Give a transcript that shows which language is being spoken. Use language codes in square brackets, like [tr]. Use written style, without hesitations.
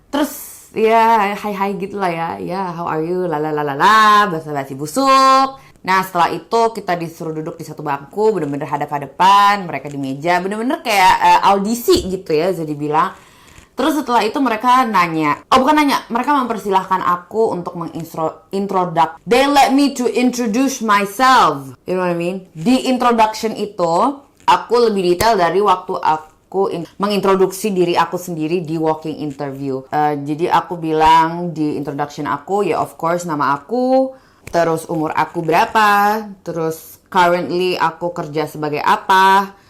[id] Terus ya hi gitu lah ya [en] how are you, [id] lalalala, basa-basi busuk. Nah, setelah itu kita disuruh duduk di satu bangku, bener-bener hadap-hadapan, mereka di meja, bener-bener kayak audisi gitu ya, jadi bilang. Terus setelah itu mereka mereka mempersilahkan aku untuk mengintroduce. [en] They let me to introduce myself. You know what I mean? [id] Di introduction itu, aku lebih detail dari waktu aku mengintroduksi diri aku sendiri di walking interview. Jadi aku bilang di introduction aku, ya of course nama aku, terus umur aku berapa, terus currently aku kerja sebagai apa.